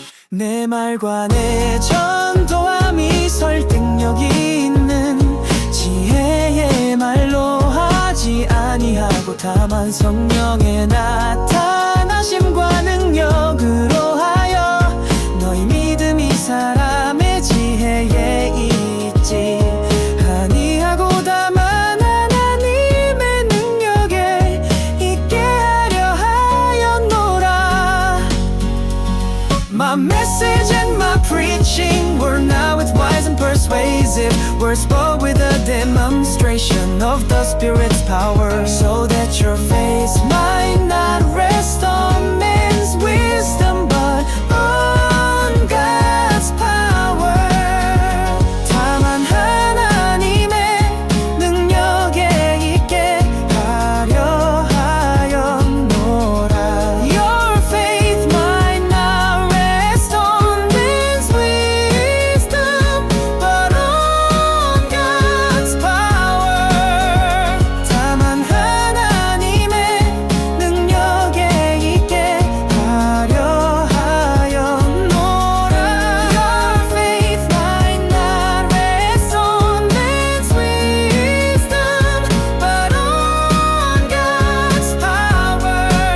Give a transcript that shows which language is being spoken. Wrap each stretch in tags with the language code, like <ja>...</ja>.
<ko>내 말과 내 전도함이 설득력이 있는 지혜의 말로 하지 아니하고 다만 성령의 나타나심과 능력으로 하여 너희 믿음이 사람의 지혜에 있지 아니하고 다만 하나님의 능력에 있게 하려 하였노라.</ko> <en>My message and my preaching were not with wise and persuasive words, but with a demonstration of the Spirit's power, so that your faith might not rest on man's wisdom, but on God's power.</en> <ko>다만 하나님의 능력에 있게 하려 하였노라.</ko> <en>Your faith might not rest on man's wisdom, but on God's power.</en> <ko>다만 하나님의 능력에 있게 하려 하였노라.</ko> <en>Your faith might not rest on man's wisdom, but on God's power.</en>